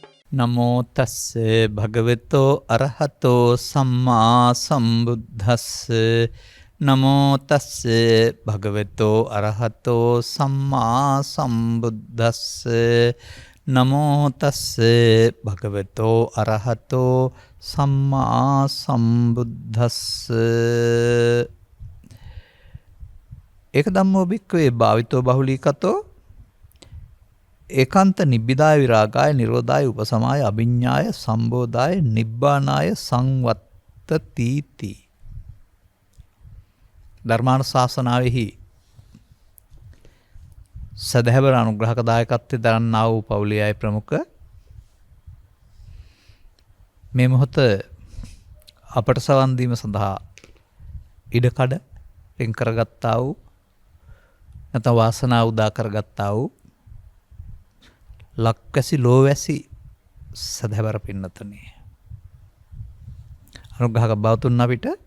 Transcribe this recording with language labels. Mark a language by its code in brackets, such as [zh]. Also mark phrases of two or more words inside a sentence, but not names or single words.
[pi] නමෝ තස්ස භගවතෝ අරහතෝ සම්මා සම්බුද්දස්ස නමෝ තස්ස භගවතෝ අරහතෝ සම්මා සම්බුද්දස්ස නමෝ තස්ස භගවතෝ අරහතෝ සම්මා සම්බුද්දස්ස ඒක ධම්මෝ භික්ඛවේ භාවිතෝ බහුලීකතෝ ඒකාන්ත නිබ්බිදාය විරාගාය නිරෝධාය උපසමාය අභිඤ්ඤාය සම්බෝධාය නිබ්බානාය සංවත්තතිති ධර්මානුශාසනාවෙහි [si] සදහැවර අනුග්‍රහක දායකත්වයෙන් දරන්නා වූ පවුලේ අය ප්‍රමුඛ මේ මොහොත අපට සවන් දීම සඳහා ඉඩකඩ වෙන් කරගත්තා වූ නැත්නම් වාසනාව උදා කරගත්තා වූ ලක්වැසි ලෝවැසි සදහැවර පින්නතුනි අනුග්‍රහක බවතුන් අපිට